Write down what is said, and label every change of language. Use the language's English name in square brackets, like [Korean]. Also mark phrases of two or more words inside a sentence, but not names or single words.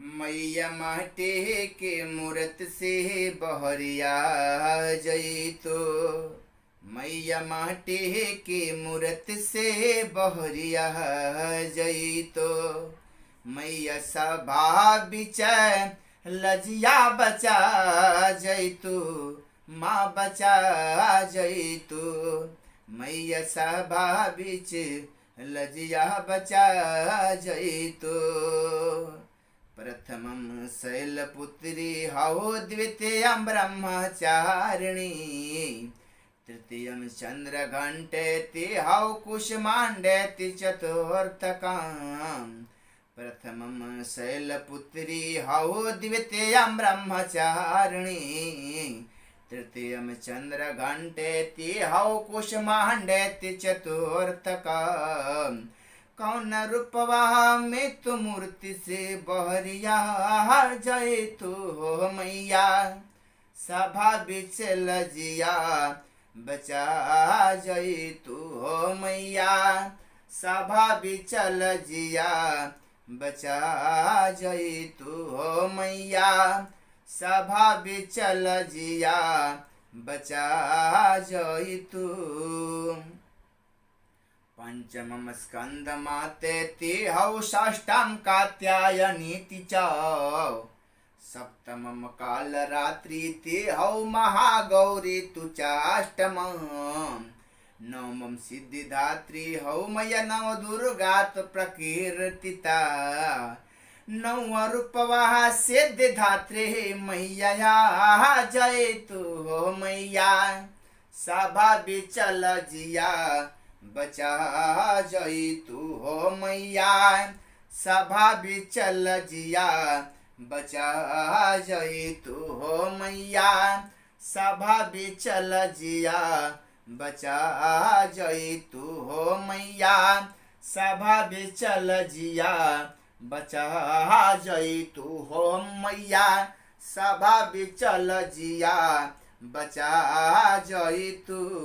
[Bhojpuri] मैया माटी के मूरत से बहरिया जैतो, मैया माटी के मूरत से बहरिया जैतो, मैया सभा बिच लजिया बचा जैतू, माँ बचा जैतू, मैया सभा बिच लजिया बचा जैतु। [Sanskrit] प्रथमं शैलपुत्री हौ, द्वितीयं ब्रह्मचारिणी, तृतीयं चन्द्रघण्टेति हौ, कुष्माण्डेति चतुर्थकम्। प्रथमं शैलपुत्री हौ, द्वितीयं ब्रह्मचारिणी, तृतीयं चन्द्रघण्टेति हौ, कुष्माण्डेति चतुर्थकम्। [Bhojpuri] कौन रूपवा में तू मूर्ति से बहरिया जैतु हो मैया, सभा बिच लजिया बचा जैतु हो मैया, सभा बिच लजिया बचा जैतु हो मैया, सभा बिच लजिया बचा जैतु। [Sanskrit] पंचमं स्कंद मातेति हौ, षष्ठं कात्यायनीति च, सप्तमं कालरात्रीति हौ, महागौरी तु चाष्टमम्। नवमं सिद्धिदात्री हौ, मया नवदुर्गात् प्रकीर्तिता, [Bhojpuri] नवरूपवा सिद्धिदात्री मैया जैतु हो मैया, सभा बिच लजिया बचा जैतु हो मैया, सभा बिच लजिया बचा जैतु हो मैया, सभा बिच लजिया बचा जैतु हो मैया, सभा बिच लजिया बचा जैतु हो मैया, सभा बिच लजिया बचा जैतु।